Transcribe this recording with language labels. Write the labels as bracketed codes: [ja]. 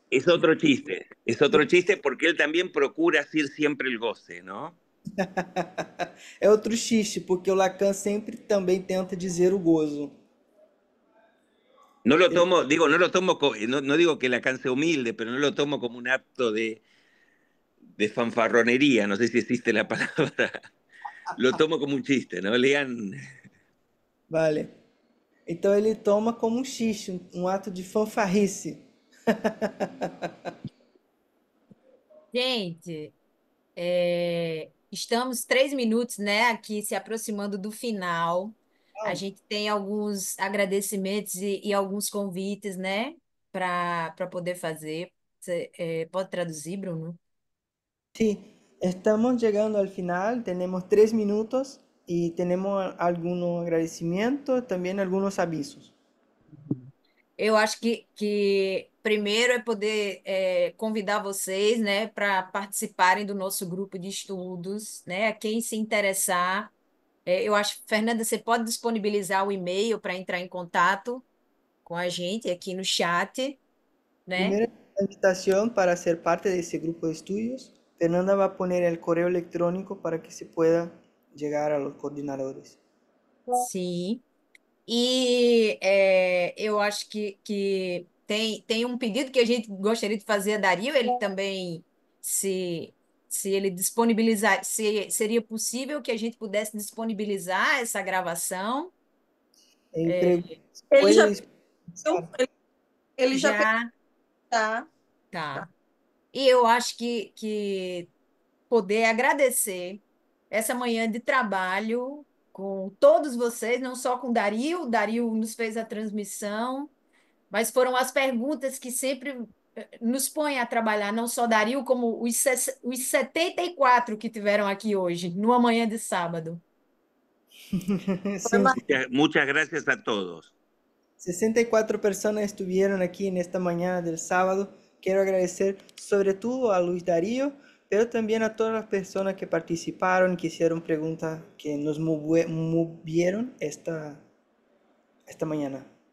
[es] Es otro chiste porque él también procura hacer siempre el goce, ¿no? [pt] É outro xiste, porque o Lacan sempre também tenta dizer o gozo. [es] No lo tomo, digo, no digo que Lacan sea humilde, pero no lo tomo como un acto de fanfarronería, no sé si existe la palabra. Lo tomo como un chiste, ¿no? Lean. Vale. [pt] Então ele toma como um xiste, um ato de fanfarrice. Gente, estamos 3 minutos, né, aqui se aproximando do final. A gente tem alguns agradecimentos e alguns convites, né, para poder fazer. Você, pode traduzir, Bruno? [es] Sí, estamos llegando al final, tenemos 3 minutos y tenemos algunos agradecimientos, también algunos avisos. [pt] Eu acho que primeiro é poder convidar vocês, né, para participarem do nosso grupo de estudos, né? Quem se interessar, eu acho, Fernanda, você pode disponibilizar o e-mail para entrar em contato com a gente aqui no chat, né? [es] Primero, la invitación para ser parte de ese grupo de estudios. Fernanda va a poner el correo electrónico para que se pueda llegar a los coordinadores. [pt] Sim. E eu acho que tem um pedido que a gente gostaria de fazer a Dario, ele também, se ele disponibilizar, se seria possível que a gente pudesse disponibilizar essa gravação. Ele já [es] Puedes- [pt] ele já Já tá. tá. E eu acho que poder agradecer essa manhã de trabalho com todos vocês, não só com o Dario nos fez a transmissão, mas foram as perguntas que sempre nos põem a trabalhar, não só Dario, como os 74 que tiveram aqui hoje, numa manhã de sábado. [es] Sí, Muchas gracias a todos. 64 personas estuvieron aquí en esta mañana del sábado. Quiero agradecer sobre todo a Luis Darío, pero también a todas las personas que participaron, que hicieron preguntas, que nos movieron esta mañana.